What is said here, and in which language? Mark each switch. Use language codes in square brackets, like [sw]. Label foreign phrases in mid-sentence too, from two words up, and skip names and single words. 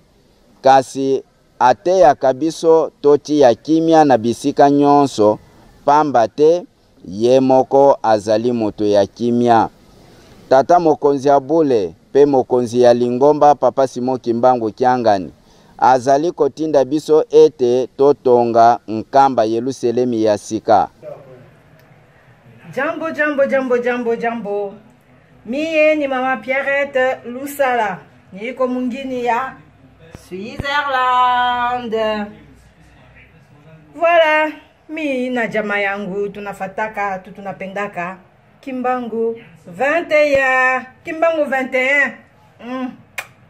[ln] kasi ateyaka biso toti ya kimia na bisika nyonso pamba te ye moko azali moto ya kimia tata mokonzi ya bule pe mokonzi ya Lingomba papa Simon Kimbangu Kiangani azali kotinda biso ete totonga nkamba Yerusalemi ya sika. [sw] Jambo. Mie ni mama Pierrette Lusala. Niko mungini ya Switzerland. Voilà, mi na jama yangu tunafataka, tunapendaka Kimbangu 21.